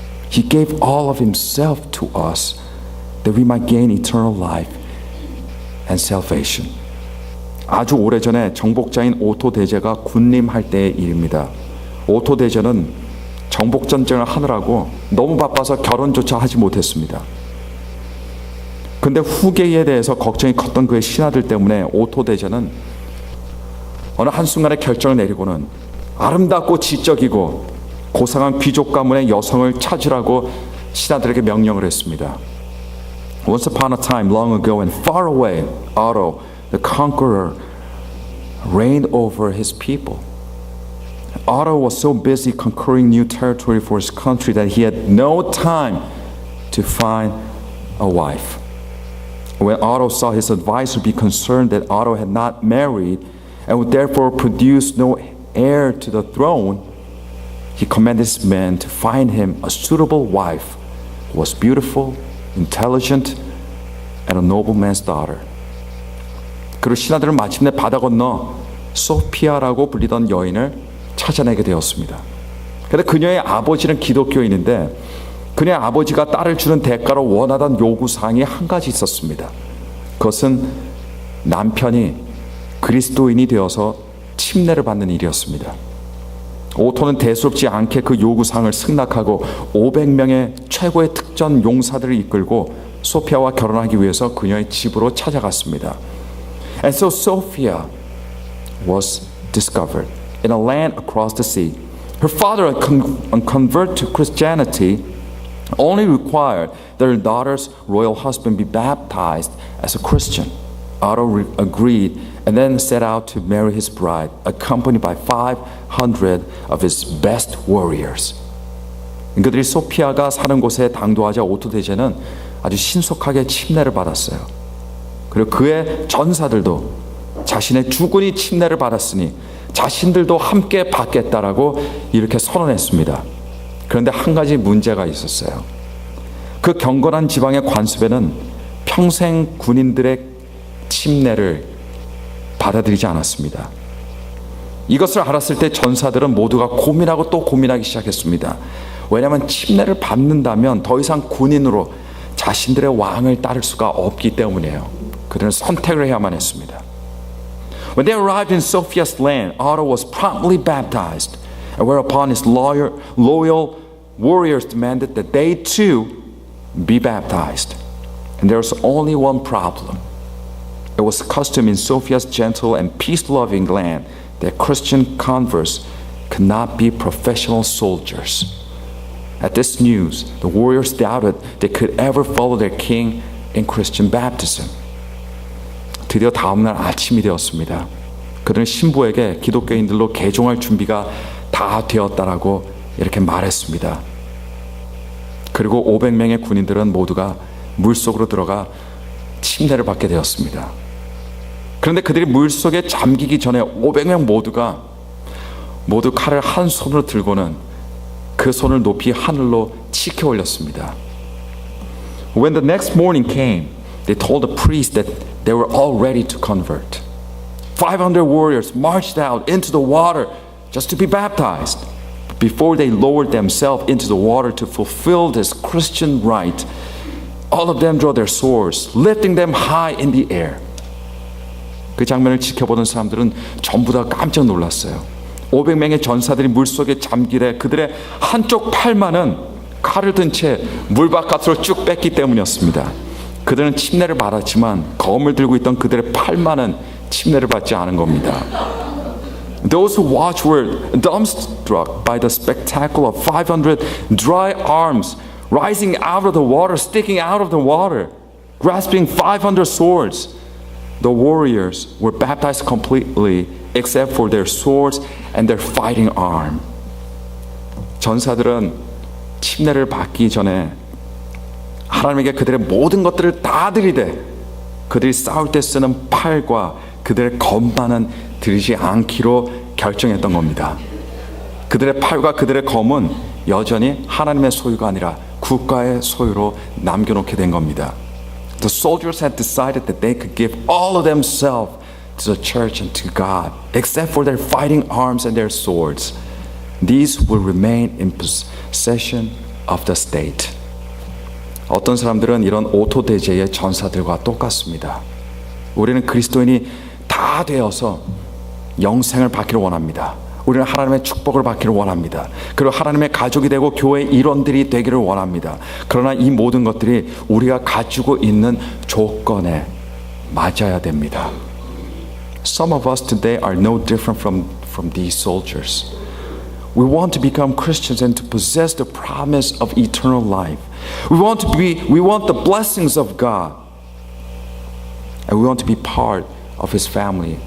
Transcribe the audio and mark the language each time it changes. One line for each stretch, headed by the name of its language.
English: He gave all of himself to us that we might gain eternal life and salvation.
Korean: 아주 오래전에 정복자인 오토 대제가 군림할 때의 일입니다. 오토 대제는 정복 전쟁을 하느라고 너무 바빠서 결혼조차 하지 못했습니다. 근데 후계에 대해서 걱정이 컸던 그의 신하들 때문에 오토 대제는 어느 한순간에 결정을 내리고는 아름답고 지적이고 고상한 귀족 가문의 여성을 찾으라고 신하들에게 명령을 했습니다.
English: Once upon a time, long ago and far away, Otto, the conqueror, reigned over his people. Otto was so busy conquering new territory for his country that he had no time to find a wife. When Otto saw his advisor be concerned that Otto had not married and would therefore produce no heir to the throne, he commanded his men to find him a suitable wife who was beautiful, intelligent, and a nobleman's daughter.
Korean: 그리고 신하들은 마침내 바다 건너 소피아라고 불리던 여인을 찾아내게 되었습니다. 그런데 그녀의 아버지는 기독교인인데 그녀의 아버지가 딸을 주는 대가로 원하던 요구사항이 한 가지 있었습니다. 그것은 남편이 그리스도인이 되어서 침례를 받는 일이었습니다. 오토는 대수롭지 않게 그 요구사항을 승낙하고 500명의 최고의 특전 용사들을 이끌고 소피아와 결혼하기 위해서 그녀의 집으로 찾아갔습니다.
English: And so Sophia was discovered in a land across the sea. Her father, a convert to Christianity, only required that her daughter's royal husband be baptized as a Christian. Otto agreed and then set out to marry his bride, accompanied by 500 of his best warriors.
Korean: 그들이 소피아가 사는 곳에 당도하자 오토 대제는 아주 신속하게 침례를 받았어요. 그리고 그의 전사들도 자신의 주군이 침례를 받았으니 자신들도 함께 받겠다라고 이렇게 선언했습니다. 그런데 한 가지 문제가 있었어요. 그 경건한 지방의 관습에는 평생 군인들의 침례를 받아들이지 않았습니다. 이것을 알았을 때 전사들은 모두가 고민하고 또 고민하기 시작했습니다. 왜냐하면 침례를 받는다면 더 이상 군인으로 자신들의 왕을 따를 수가 없기 때문이에요. 그들은 선택을 해야만 했습니다.
English: When they arrived in Sophia's land, Otto was promptly baptized, and whereupon his loyal warriors demanded that they too be baptized. And there was only one problem. It was custom in Sophia's gentle and peace-loving land that Christian converts could not be professional soldiers. At this news, the warriors doubted they could ever follow their king in Christian baptism.
Korean: 드디어 다음날 아침이 되었습니다. 그들은 신부에게 기독교인들로 개종할 준비가 다 되었다라고 이렇게 말했습니다. 그리고 500명의 군인들은 모두가 물속으로 들어가 침례를 받게 되었습니다. 그런데 그들이 물속에 잠기기 전에 500명 모두가 모두 칼을 한 손으로 들고는 그 손을 높이 하늘로 치켜 올렸습니다.
English: When the next morning came, they told the priests that they were all ready to convert. 500 warriors marched out into the water just to be baptized. But before they lowered themselves into the water to fulfill this Christian rite, all of them drew their swords, lifting them high in the air.
Korean: 그 장면을 지켜보던 사람들은 전부 다 깜짝 놀랐어요. 500명의 전사들이 물속에 잠기래 그들의 한쪽 팔만은 칼을 든 채 물 바깥으로 쭉 뺐기 때문이었습니다. 그들은 침례를 받았지만 검을 들고 있던 그들의 팔만은 침례를 받지 않은 겁니다.
English: Those who watched were dumbstruck by the spectacle of 500 dry arms rising out of the water, sticking out of the water, grasping 500 swords. The warriors were baptized completely except for their swords and their fighting arm.
Korean: 전사들은 침례를 받기 전에 하나님에게 그들의 모든 것들을 다 드리되 그들이 싸울 때 쓰는 팔과 그들의 검만은 드리지 않기로 결정했던 겁니다. 그들의 팔과 그들의 검은 여전히 하나님의 소유가 아니라 국가의 소유로 남겨놓게 된 겁니다.
English: The soldiers had decided that they could give all of themselves to the church and to God, except for their fighting arms and their swords. These will remain in possession of the state.
Korean: 어떤 사람들은 이런 오토대제의 전사들과 똑같습니다. 우리는 그리스도인이 다 되어서 영생을 받기를 원합니다. 우리는 하나님의 축복을 받기를 원합니다. 그리고 하나님의 가족이 되고 교회 일원들이 되기를 원합니다. 그러나 이 모든 것들이 우리가 가지고 있는 조건에 맞아야 됩니다.
English: Some of us today are no different from these soldiers. We want to become Christians and to possess the promise of eternal life. We want the blessings of God. And we want to be part of His family.